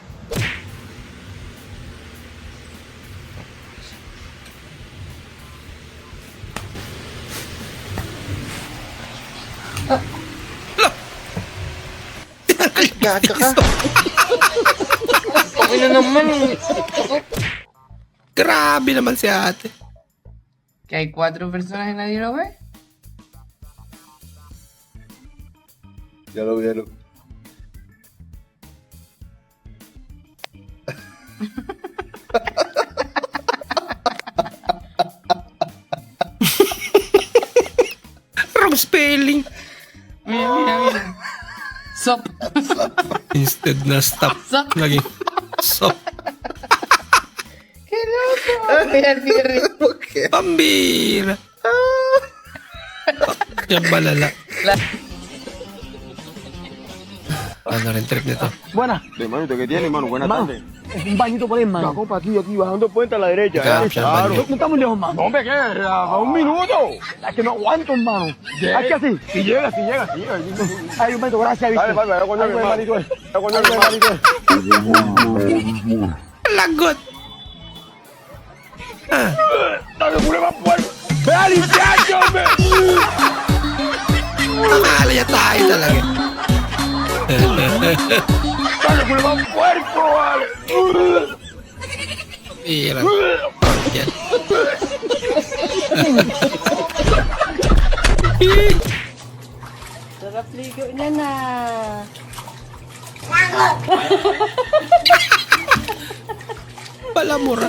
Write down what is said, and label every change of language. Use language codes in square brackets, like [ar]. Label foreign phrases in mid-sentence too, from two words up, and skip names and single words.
[tl] Gaga ka. Okay na naman eh. Grabe naman si ate. [es] Que hay 4 personas y nadie lo ve. Ya lo vieron. [en] Wrong spelling. [es] Mira, mira, mira. [tl] Sop. Instead na stop. Lagi. Stop. [es] Qué loco. Mira, mira. [tl] Pambira. Yan balala. Ano rin trip nito? [es] Buena. De manito, ¿qué tiene, mano? Buenas tardes. un bañito por ahí, mano. No, compa, aquí bajando puente a la derecha. Claro. No estamos lejos, mano. No, hombre, ¿qué? Un minuto. Es que no aguanto, hermano. Es que así. Si llega. Ay, un momento, gracias, Víctor. Vale, vale, con hermanito. [tl] Lagot. [es] Dale, prueba puerco. Ve a limpiarte, hombre. [tl] Nakakala tayo talaga. [es] Dale, prueba puerco, vale. [tl] Hirap. Yan. Sarap ligo niya na. Palamura.